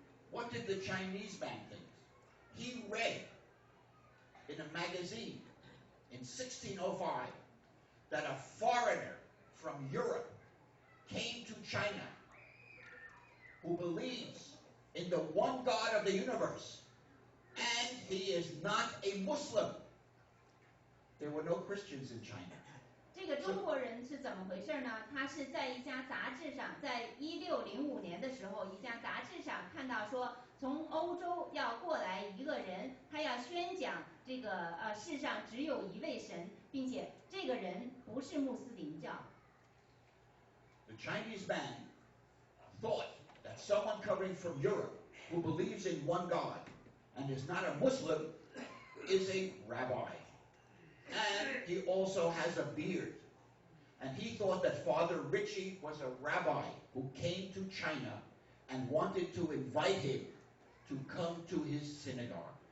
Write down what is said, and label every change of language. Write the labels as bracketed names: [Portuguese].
[English] What did the Chinese man think? He read in a magazine in 1605 that a foreigner from Europe came to China who believes in the one God of the universe, and he is not a Muslim. There were no Christians in China. [Chinese] 这个中国人是怎么回事呢？他是在一家杂志上，在1605年的时候，一家杂志上看到说，从欧洲要过来一个人，他要宣讲这个世上只有一位神，并且这个人不是穆斯林教。 [English] The Chinese man thought that someone coming from Europe who believes in one God and is not a Muslim is a rabbi. And he also has a beard. And he thought that Father Ritchie was a rabbi who came to China and wanted to invite him to come to his synagogue.